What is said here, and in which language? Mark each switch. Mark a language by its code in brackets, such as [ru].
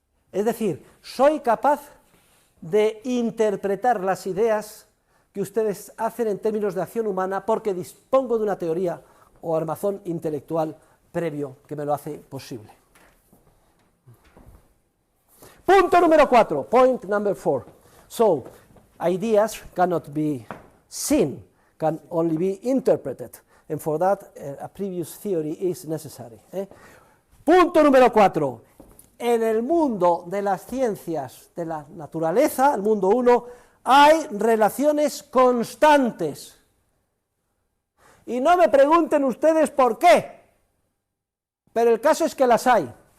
[es] Es decir, soy capaz de interpretar las ideas que ustedes hacen en términos de acción humana porque dispongo de una teoría o armazón intelectual previo que me lo hace posible. Punto número 4, [en] point number 4. So, ideas cannot be seen, can only be interpreted, and for that a previous theory is necessary. [es] Punto número 4. En el mundo de las ciencias de la naturaleza, el mundo 1, hay relaciones constantes. Y no me pregunten ustedes por qué, pero el caso es que las hay.